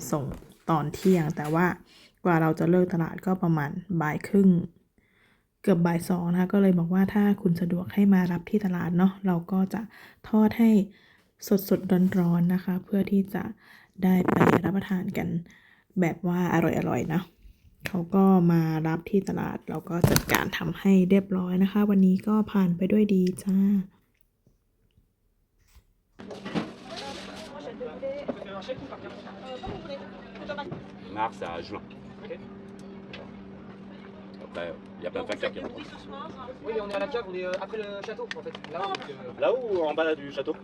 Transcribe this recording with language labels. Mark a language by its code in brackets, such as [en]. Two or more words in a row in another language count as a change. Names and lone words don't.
[th] ส่งตอนเที่ยงแต่ว่ากว่าเราจะเลิกตลาดก็ประมาณบ่ายครึ่งเกือบบ่ายสองนะคะก็เลยบอกว่าถ้าคุณสะดวกให้มารับที่ตลาดเนาะเราก็จะทอดให้สดๆร้อนๆนะคะเพื่อที่จะได้ไปรับประทานกันแบบว่าอร่อยๆนะเขาก็มารับที่ตลาดเราก็จัดการทำให้เรียบร้อยนะคะวันนี้ก็ผ่านไปด้วยดีจ้า [fr] Mars à juin. Après, il y a plein de facteurs qui rentrent. Oui, mais on est à la cave, on est après le château en fait. Là, Là ou en bas du château?